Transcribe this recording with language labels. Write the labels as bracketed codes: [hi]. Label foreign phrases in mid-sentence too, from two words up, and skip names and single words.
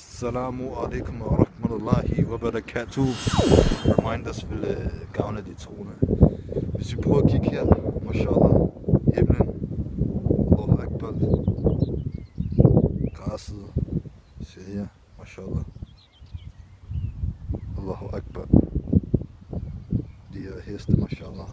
[ar] السلام عليكم ورحمة الله وبركاته. [da] Reminders vil gavne de troende. Hvis vi prøver at kigge her, mashallah, himlen, [ar] الله أكبر, [da] græsset, se her, [ar] ما شاء الله، الله أكبر, [da] de her heste, mashallah.